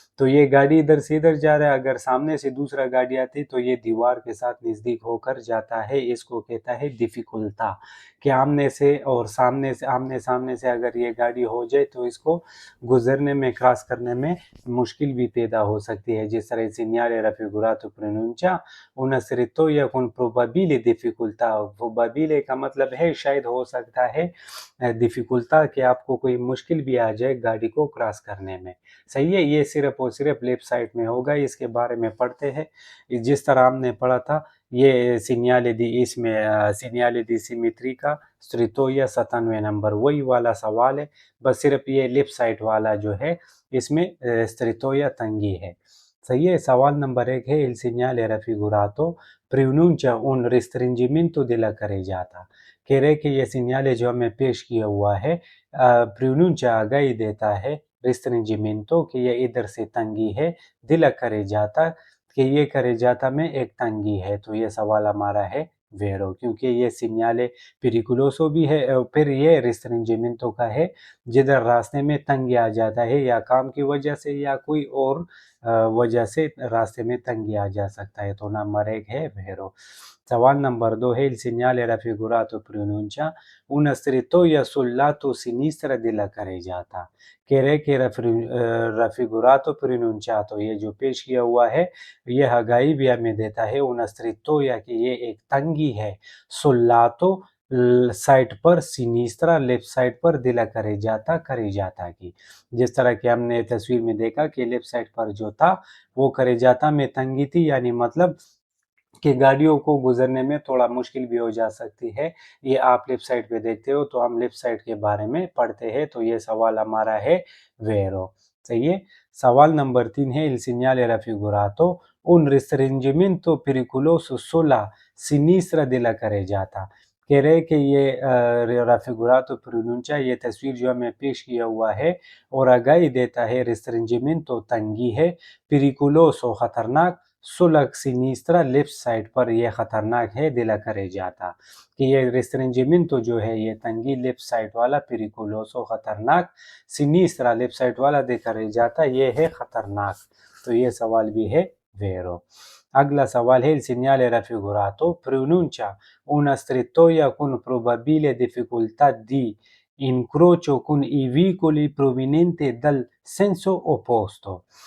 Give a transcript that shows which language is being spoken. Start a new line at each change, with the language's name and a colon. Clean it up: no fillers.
Hindi: तो ये गाड़ी इधर से इधर जा रहा है, अगर सामने से दूसरा गाड़ी आती तो ये दीवार के साथ नज़दीक होकर जाता है, इसको कहता है डिफ़िकुल्टा। कि आमने से और सामने से आमने सामने से अगर ये गाड़ी हो जाए तो इसको गुजरने में क्रॉस करने में मुश्किल भी पैदा हो सकती है। जिस तरह
Italian: segnale raffigurato pronuncia una strettoia con probabile difficoltà।
Hindi: probabile का मतलब है शायद हो सकता है, डिफिकल्टा कि आपको कोई मुश्किल भी आ जाए गाड़ी को क्रॉस करने में। सही है, ये सिर्फ और सिर्फ लेफ्ट साइड में होगा। इसके बारे में पढ़ते हैं जिस तरह हमने पढ़ा था। ये सीनियाले दी इसमें सीनियाले दी सिमेट्री का स्त्रितोया 97 नंबर वही वाला सवाल है, बस सिर्फ ये लेफ्ट साइड वाला जो है इसमें स्त्रितोया तंगी है। सही है, सवाल नंबर 1 है
Italian: il segnale raffigurato pronuncia un restringimento della carreggiata।
Hindi: कह रहे कि ये सिग्नल जो हमें पेश किया हुआ है प्रोनुncia आगाही देता है रिस्ट्रिंजिमेंटो कि ये इधर से तंगी है, दिला करे जाता कि ये करे जाता में एक तंगी है। तो ये सवाल हमारा है वेरो, क्योंकि ये सिग्नल पेरिकुलोसो भी है और फिर ये रिस्ट्रिंजिमेंटो का है जिधर रास्ते में तंगी आ जाता है या काम की वजह से या कोई और वजह से रास्ते में तंगी आ जा सकता है। तो नंबर 1 है वेरो। सवाल नंबर 2 है
Italian: il segnale raffigurato pronuncia una strettoia sul lato sinistra della carreggiata।
Hindi: कह रहे कि
Italian: raffigurato pronunciato
Hindi: ये जो पेश किया हुआ है ये हगाई भी हमें देता है
Italian: una strettoia
Hindi: कि ये एक तंगी है sul lato साइड पर सिनिस्त्रा लेफ्ट साइड पर दिला करे जाता की। जिस तरह कि हमने तस्वीर में देखा कि लेफ्ट साइड पर जो था वो करे जाता में तंगी थी, यानी मतलब कि गाड़ियों को गुजरने में थोड़ा मुश्किल भी हो जा सकती है। ये आप लेफ्ट साइड पे देखते हो तो हम लेफ्ट साइड के बारे में पढ़ते हैं। तो ये सवाल हमारा है वेरो। सही है, सवाल नंबर 3 है
Italian: il segnale raffigurato un restringimento pericoloso sulla sinistra della carreggiata।
Hindi: कह रहे कि ये
Italian: raffigurato pronuncia
Hindi: ये तस्वीर जो हमें पेश किया हुआ है और आगाही देता है restringimento तंगी है, pericoloso खतरनाक, सुलग सिनिस्त्रा लेफ्ट साइड पर यह खतरनाक है दिला करे जाता कि ये रिस्ट्रिंजिमेंटो जो है ये तंगी लेफ्ट साइड वाला, पिरिकुलोसो खतरनाक, सिनिस्त्रा लेफ्ट साइड वाला दे करे जाता ये है खतरनाक। तो ये सवाल भी है वेरो। अगला सवाल है
Italian: il segnale raffigurato pronuncia una strettoia con probabile difficoltà di incrocio con i vicoli provenienti dal senso opposto।